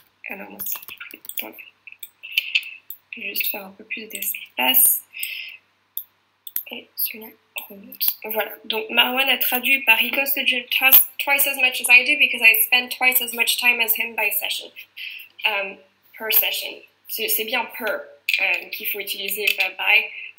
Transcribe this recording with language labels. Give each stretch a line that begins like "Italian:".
French: Alors, moi, je vais juste faire un peu plus d'espace. Et celui-là remonte. Voilà. Donc, Marwan a traduit par
English: he goes to the gym twice as much as I do because I spend twice as much time as him by session. Per session.
French: C'est bien per qu'il faut utiliser, pas by.